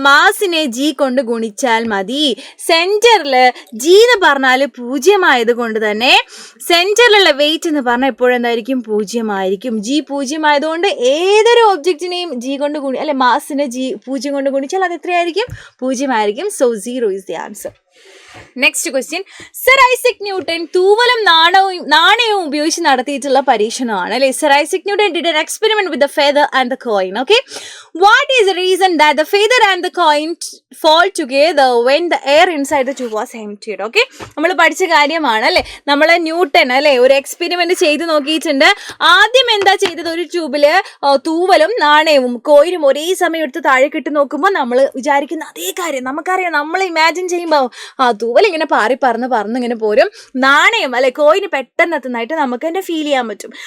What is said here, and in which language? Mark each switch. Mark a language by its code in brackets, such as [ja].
[ml] മാസിനെ G കൊണ്ട് ഗുണിച്ചാൽ മതി. സെന്ററിൽ ജി എന്ന് പറഞ്ഞാൽ 0 ആയത് കൊണ്ട് തന്നെ സെന്ററിലുള്ള വെയിറ്റ് എന്ന് പറഞ്ഞാൽ എപ്പോഴും എന്തായിരിക്കും? 0 ആയിരിക്കും. ജി 0 ആയതുകൊണ്ട് ഏതൊരു ഒബ്ജക്റ്റിനെയും ജി കൊണ്ട് അല്ലെ മാസിനെ ജി 0 കൊണ്ട് ഗുണിച്ചാൽ അത് എത്രയായിരിക്കും? 0 ആയിരിക്കും. So [en] 0 is the answer. [ml] Next question, sir Isaac Newton തൂവലും നാണയവും ഉപയോഗിച്ച് നടത്തിയിട്ടുള്ള പരീക്ഷണമാണ് അല്ലെ. [en] Sir Isaac Newton did an experiment with the feather and the coin. Okay, what is the reason that the feather and the coin fall together when the air inside the tube was emptied? [ml] Okay, നമ്മൾ പഠിച്ച കാര്യമാണ് അല്ലെ. നമ്മളെ newton അല്ലെ ഒരു experiment ചെയ്ത് നോക്കിയിട്ടുണ്ട്. ആദ്യം എന്താ ചെയ്തത്? ഒരു ട്യൂബില് തൂവലും നാണയവും കോയിനും ഒരേ സമയം എടുത്ത് താഴേക്ക് ഇട്ട് നോക്കുമ്പോൾ നമ്മൾ വിചാരിക്കുന്ന അതേ കാര്യം നമുക്കറിയാം. നമ്മൾ ഇമാജിൻ ചെയ്യുമ്പോൾ തൂവൽ ഇങ്ങനെ പറന്ന് ഇങ്ങനെ പോരും, നാണയം അല്ലെ കോയിന് പെട്ടെന്ന് എത്തുന്നതായിട്ട് നമുക്ക് തന്നെ ഫീൽ ചെയ്യാൻ പറ്റും.